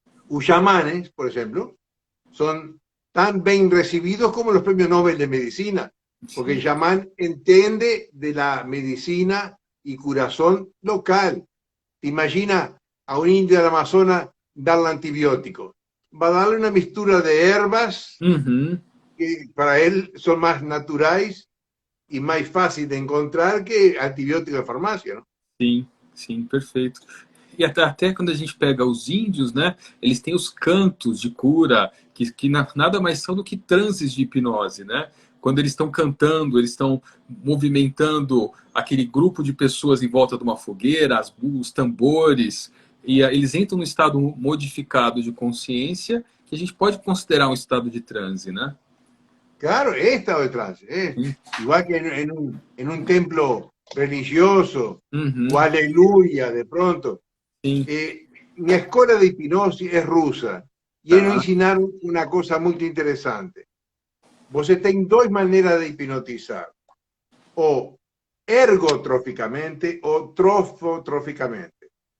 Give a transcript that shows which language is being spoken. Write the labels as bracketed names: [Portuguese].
[Spanish] Los chamanes, por ejemplo, son tan bien recibidos como los premios Nobel de Medicina, porque el chamán entiende de la medicina y curación local. ¿Te imaginas a un indio del Amazonas darle antibiótico? Va a darle una mixtura de hierbas que para él son más naturales y más fáciles de encontrar que antibióticos de farmácia, ¿no? [Portuguese] Sim, sim, perfeito. E até quando a gente pega os índios, né, eles têm os cantos de cura, que nada mais são do que transes de hipnose, né? Quando eles estão cantando, eles estão movimentando aquele grupo de pessoas em volta de uma fogueira, os tambores, e eles entram no estado modificado de consciência, que a gente pode considerar um estado de transe, né? [Spanish] Claro, he estado de trance. Igual que en un templo religioso, o Uhum, aleluya, de pronto. [Portuguese] sim, [Spanish] Mi escuela de hipnosis es rusa y ellos [Portuguese] tá. [Spanish] ensinaron una cosa muy interesante. Vos tenés dos maneras de hipnotizar, o ergotróficamente o trofotróficamente.